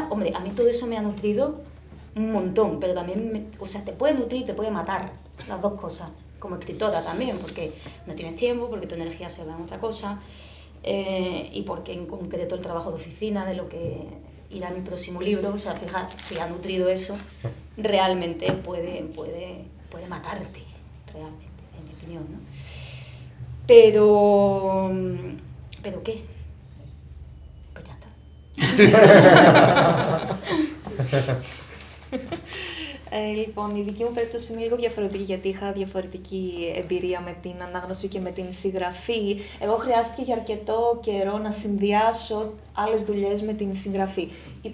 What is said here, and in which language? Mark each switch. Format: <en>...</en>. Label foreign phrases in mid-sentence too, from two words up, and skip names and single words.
<es>Hombre, a mí todo eso me ha nutrido un montón, pero también, o sea, te puede nutrir, te puede matar, las dos cosas, como escritora también, porque no tienes tiempo, porque tu energía se va en otra cosa, y porque en concreto el trabajo de oficina, de lo que irá mi próximo libro, o sea, fija, si ha nutrido eso, realmente puede matarte, realmente, en mi opinión, ¿no? ¿Pero qué? Pues ya está.</es> <el>Λοιπόν, η δική μου περίπτωση είναι λίγο διαφορετική, γιατί είχα διαφορετική εμπειρία με την ανάγνωση και με την συγγραφή. Εγώ χρειάστηκε για αρκετό καιρό να συνδυάσω άλλες δουλειές με την συγγραφή.</el>